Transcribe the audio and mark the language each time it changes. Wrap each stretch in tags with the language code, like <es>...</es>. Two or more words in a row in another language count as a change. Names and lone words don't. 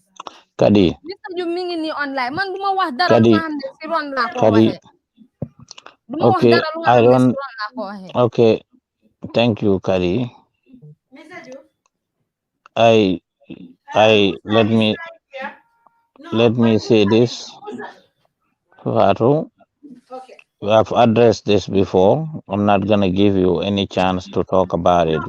<wo>Kadi Mr Joof mi ngi nii</wo> <en>on live</en> <wo>man duma wax dara lu nga xam ne si ron laa ko waxee duma wax</wo> <en>okay</en> <wo>dara lu nga xam ne si ron laa ko waxee</wo> <en>okay thank you Kadi Mr. Joof, I let me say this Fatu, okay. we have addressed this before. I'm not gonna give you any chance to talk about it.</en>